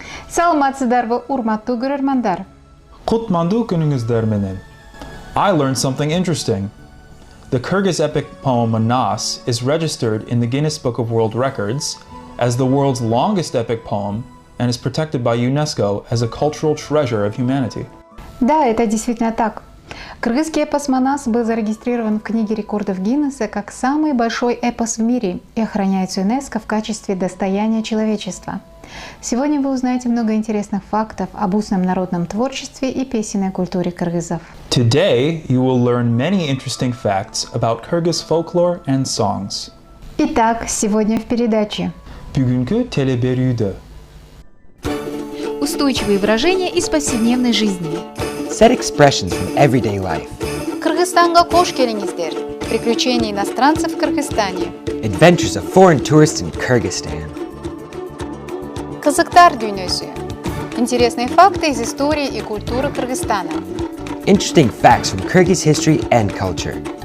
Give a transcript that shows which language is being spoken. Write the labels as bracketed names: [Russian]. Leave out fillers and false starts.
[Kyrgyz] Саламатсыздарбы, урматтуу көрөрмандар. Кутмандуу күнүңүздөр менен. [English] I learned something interesting. The Kyrgyz epic poem Manas is registered in the Guinness Book of World Records as the world's longest epic poem and is protected by UNESCO as a cultural treasure of humanity. [Russian] Да, это действительно так. Кыргызский эпос «Манас» был зарегистрирован в книге рекордов Гиннесса как самый большой эпос в мире и охраняется ЮНЕСКО в качестве достояния человечества. Сегодня вы узнаете много интересных фактов об устном народном творчестве и песенной культуре кыргызов. [English] Today, you will learn many interesting facts about Kyrgyz folklore and songs. [Russian] Итак, сегодня в передаче. [Kyrgyz] Бүгүнкү телеберүүдө. [Russian] Устойчивые выражения из повседневной жизни. [English] Set expressions from everyday life. [Kyrgyz] Кыргызстанга кош келиңиздер. [Russian] Приключения иностранцев в Кыргызстане. [English] Adventures of foreign tourists in Kyrgyzstan. [Kyrgyz] Кызыктар дүйнөсү. [Russian] Интересные факты из истории и культуры Кыргызстана. [English] Interesting facts from Kyrgyz history and culture.